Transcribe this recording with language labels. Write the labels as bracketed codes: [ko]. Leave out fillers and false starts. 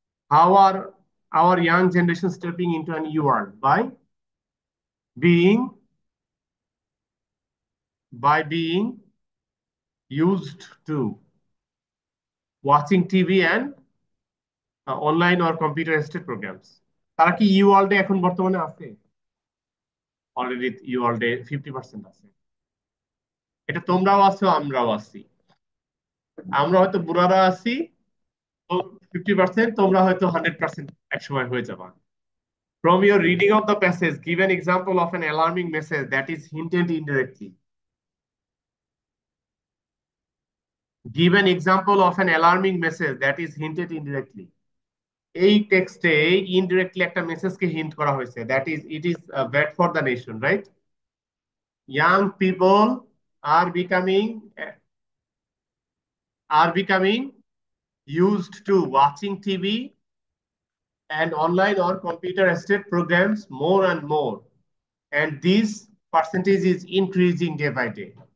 [en] How are our young generation stepping into a new world? Being by being used to watching TV and online or computer assisted programs. [bn] তারা কি you ওয়ার্ল্ডে এখন বর্তমানে আছে? Already you ওয়ার্ল্ডে 50% আছে। এটা তোমরাও আছো, আমরাও আছি। আমরা হয়তো বুড়ারা আছি 50%, তোমরা হয়তো 100% একসময় হয়ে যাবা। [en] From your reading of the passage, give an example of an alarming message that is hinted indirectly. Give an example of an alarming message that is hinted indirectly. [bn] এই টেক্সটে ইনডিরেক্টলি একটা মেসেজকে হিন্ট করা হয়েছে, [en] That is it is bad for the nation, right? Young people are becoming are becoming used to watching TV and online or computer assisted programs more and more, and this percentage is increasing day by day.